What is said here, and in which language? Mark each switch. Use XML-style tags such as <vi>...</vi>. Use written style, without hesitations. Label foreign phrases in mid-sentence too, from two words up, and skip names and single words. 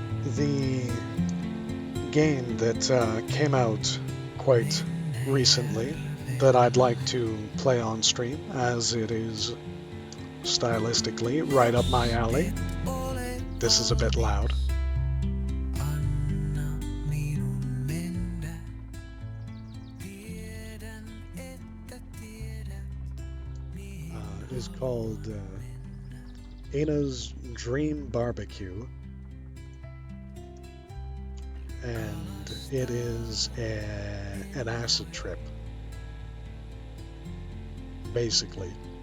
<en>the game that came out quite recently that I'd like to play on stream, as it is stylistically right up my alley. This is a bit loud.</en> <fi>Anna minun mennä. Tiedän, että tiedät,</fi> <en>Is called Ana's Dream Barbecue, and it is an acid trip, basically.</en>